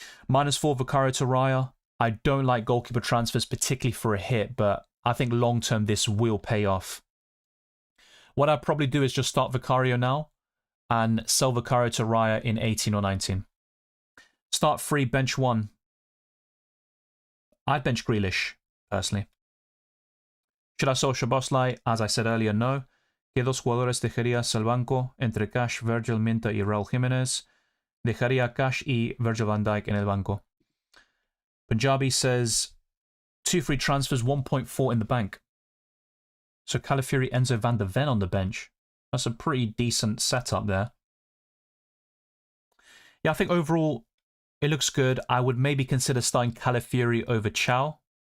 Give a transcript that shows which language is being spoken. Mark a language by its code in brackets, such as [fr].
[en] -4 Vicario to Raya. I don't like goalkeeper transfers, particularly for a hit, but I think long-term this will pay off. What I'd probably do is just start Vicario now and sell Vicario to Raya in 18 or 19. Start free, bench 1. I'd bench Grealish, personally. Should I sell Szoboszlai? As I said earlier, no. [es] ¿Qué dos jugadores dejarías al banco entre Cash, Virgil, Minta y Raúl Jiménez? Dejaría Cash y Virgil van Dijk en el banco. [en] Punjabi says 2 free transfers, 1.4 in the bank. So Calafiori, Enzo van der Ven on the bench. That's a pretty decent setup there. Yeah, I think overall it looks good. I would maybe consider starting Calafiori over Chow.